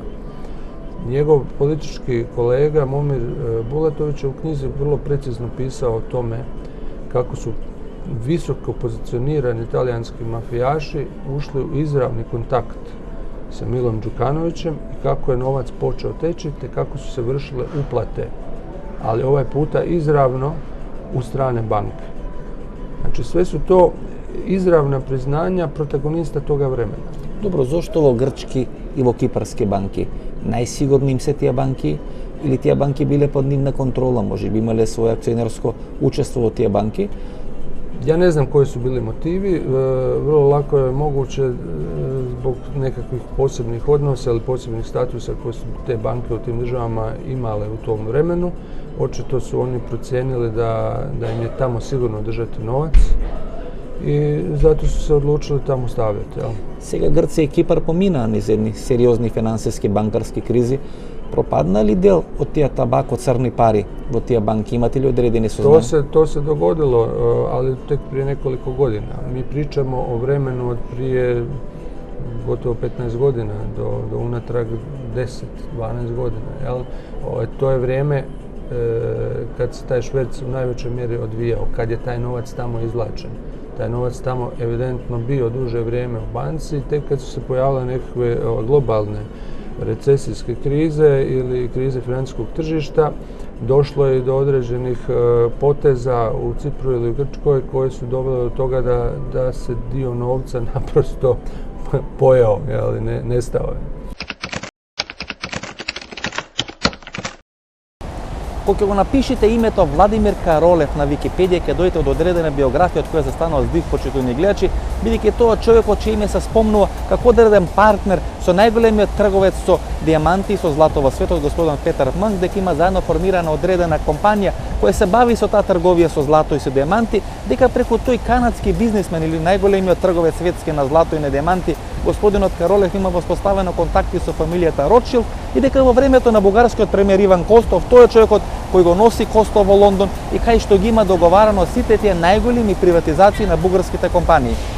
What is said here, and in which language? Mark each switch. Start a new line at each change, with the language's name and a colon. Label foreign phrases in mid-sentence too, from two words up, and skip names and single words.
Croatian: Njegov politički kolega Momir Bulatović je u knjizi vrlo precizno pisao o tome kako su visoko pozicionirani talijanski mafijaši ušli u izravni kontakt sa Milom Đukanovićem i kako je novac počeo teći te kako su se vršile uplate, ali ovaj puta izravno u strane banke. Znači, sve su to izravna priznanja protagonista toga vremena.
Macedonian: Добро, зошто во грчки и во кипарски банки? Најсигурни им се тие банки или тие банки биле под нивна контрола? Може би имале своје акционерско учество во тие банки?
Croatian: Ja ne znam koji su bili motivi, vrlo lako je moguće zbog nekakvih posebnih odnosa ili posebnih statusa koje su te banke u tim državama imale u tom vremenu. Očito su oni procijenili da im je tamo sigurno držati novac i zato su se odlučili tamo stavljati.
Macedonian: Сега Грција и Кипар поминаа низ едни сериозни финансиски банкарски кризи. Пропадна ли дел од тие табако црни пари во тие банки? Имате ли одредени сознания?
Croatian: To se dogodilo, ali tek prije nekoliko godina. Mi pričamo o vremenu od prije gotovo 15 godina do unatrag 10-12 godina. Jel? To je vrijeme kad se taj šverc u najvećoj mjeri odvijao, kad je taj novac tamo izvlačen. Taj novac tamo evidentno bio duže vrijeme u banci, tek kad su se pojavile nekakve globalne recesijske krize ili krize financijskog tržišta, došlo je do određenih poteza u Cipru ili u Grčkoj koje su dovele do toga da se dio novca naprosto pojeo, nestao je.
Macedonian: Кога го напишете името Владимир Каролев на Википедија, ќе дојдете од одредена биографија од која се станува здив почитувани гледачи, бидејќи тоа човекот чие име се спомнува како одреден партнер со најголемиот трговец со дијаманти и со злато во светот, господин Петар Манг, дека има заедно формирана одредена компанија која се бави со таа трговија со злато и со дијаманти, дека преку тој канадски бизнисмен или најголемиот трговец светски на злато и на дијаманти, господинот Каролев има воспоставено контакти со фамилијата Ротшилд и дека во времето на бугарскиот премиер Иван Костов, тој е човекот кој го носи Костов во Лондон и кај што ги има договарано сите тие најголеми приватизации на бугарските компании.